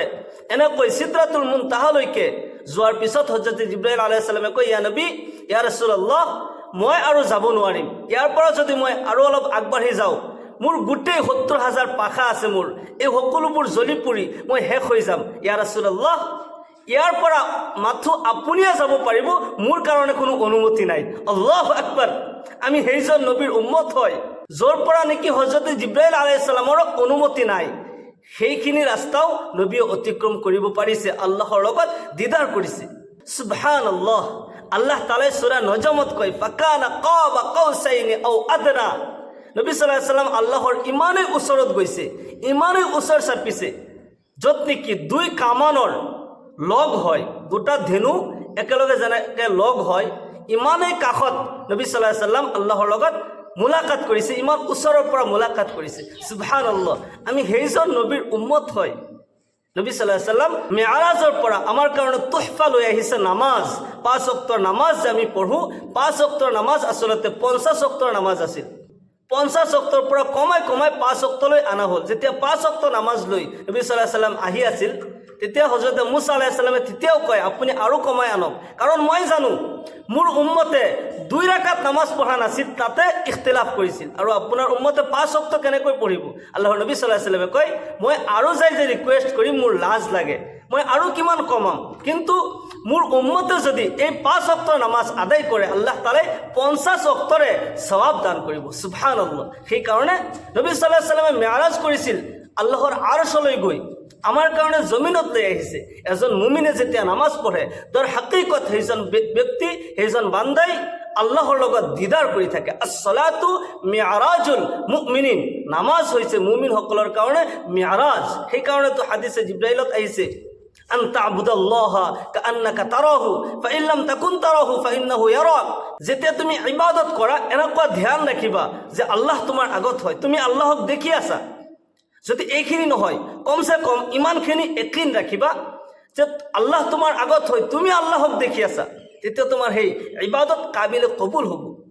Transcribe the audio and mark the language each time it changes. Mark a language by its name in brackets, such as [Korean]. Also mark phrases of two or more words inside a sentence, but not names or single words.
[Assamese] এনেকৈ সিদৰাতুল মুনতাহালৈকে যোৱাৰ পিছত হযৰত জিব্ৰাইল [Arabic] عليه السلام [Assamese] কয়, [Arabic] يا نبي، يا رسول الله, [Assamese] মই আৰু যাব নোৱাৰিম, ইয়াৰ পৰা যদি মই আৰু অলপ আগবাঢ়ি যাওঁ, মোৰ গোটেই 70,000 পাখা আছে, মোৰ এই সকলোবোৰ জ্বলি পুৰি মই শেষ হৈ যাম। [Arabic] يا رسول الله, [Assamese] ইয়াৰ পৰা মাথো আপুনিয়ে যাব পাৰিব, মোৰ কাৰণে কোনো অনুমতি নাই। [Arabic] الله أكبر. [Assamese] আমি সেইজন নবীৰ উম্মত হয় য'ৰ পৰা নেকি হযৰত জিব্ৰাইল [Arabic] عليه السلام [Assamese] অনুমতি নাই, সেইখিনি ৰাস্তাও নবীয়ে অতিক্ৰম কৰিব পাৰিছে, আল্লাহৰ লগত দিদাৰ কৰিছে। সুবহানাল্লাহ। [Arabic] الله تعالى [Assamese] সূৰা নজমত কয়, [Arabic] فكان قاب قوسين أو أدنى. [Assamese] নবী [Arabic] صلى الله عليه وسلم [Assamese] আল্লাহৰ ইমানেই ওচৰত গৈছে, ইমানেই ওচৰ চাপিছে, য'ত নেকি 2 কামানৰ লগ হয়, 2টা ধেনু একেলগে যেনেকৈ লগ হয়, ইমানেই কাষত নবী [Arabic] صلى الله عليه وسلم [Assamese] আল্লাহৰ লগত মুলাকাত কৰিছে, ইমান ওচৰৰ পৰা মুলাকাত কৰিছে। সুবহানাল্লাহ। আমি সেইজন নবীৰ উম্মত হয়। নবী [Arabic] صلى الله عليه وسلم [Assamese] মেৰাজৰ পৰা আমাৰ কাৰণে তোহফা লৈ আহিছে নামাজ। 5 ওয়াক্তৰ নামাজ যে আমি পঢ়োঁ, 5 ওয়াক্তৰ নামাজ আচলতে 50 ওয়াক্তৰ নামাজ আছিল। 50 ওয়াক্তৰ পৰা কমাই কমাই 5 ওয়াক্তলৈ অনা হ'ল। যেতিয়া 5 ওয়াক্তৰ নামাজ লৈ নবী [Arabic] صلى الله عليه وسلم [Assamese] আহি আছিল, তেতিয়া হযৰত মুসা [Arabic] عليه السلام [Assamese] তেতিয়াও কয়, আপুনি আৰু কমাই আনক, কাৰণ মই জানো মোৰ উম্মতে 2 ৰাকাত নামাজ পঢ়া নাছিল, তাতে ইখতিলাফ কৰিছিল, আৰু আপোনাৰ উম্মতে 5 ওয়াক্ত কেনেকৈ পঢ়িব। আল্লাহৰ নবী [Arabic] صلى الله عليه وسلم [Assamese] কয়, মই আৰু যাই যে ৰিকুৱেষ্ট কৰিম, মোৰ লাজ লাগে, মই আৰু কিমান কমাম, কিন্তু মোৰ উম্মতে যদি এই 5 ওয়াক্তৰ নামাজ আদায় কৰে, [Arabic] الله تعالى [Assamese] 50 ওয়াক্তৰে সওয়াব দান কৰিব। সুবহানাল্লাহ। সেইকাৰণে নবী [Arabic] صلى الله عليه وسلم [Assamese] মেৰাজ কৰিছিল, আল্লাহৰ আৰশলৈ গৈ আমাৰ কাৰণে জমিনত লৈ আহিছে। এজন মুমিনে যেতিয়া নামাজ পঢ়ে, তাৰ হাকিকত সেইজন ব্যক্তি, সেইজন বান্দাই আল্লাহৰ লগত দিদাৰ কৰি থাকে। [Arabic] الصلاة معراج المؤمنين. [Assamese] নামাজ হৈছে মুমিনসকলৰ কাৰণে মি'ৰাজ। সেইকাৰণেতো হাদিসে জিব্ৰাইলত আহিছে, [Arabic] أن تعبد الله كأنك تراه فإن لم تكن تراه فإنه يراك. [Assamese] যেতিয়া তুমি ইবাদত কৰা, এনেকুৱা ধ্যান ৰাখিবা যে আল্লাহ তোমাৰ আগত হয়, তুমি আল্লাহক দেখি আছা। যদি এইখিনি নহয়, কমসে কম ইমানখিনি একিন ৰাখিবা যে আল্লাহ তোমাৰ আগত হয়, তুমি আল্লাহক দেখি আছা, তেতিয়া তোমাৰ সেই ইবাদত কাবিলে কবুল হ'ব।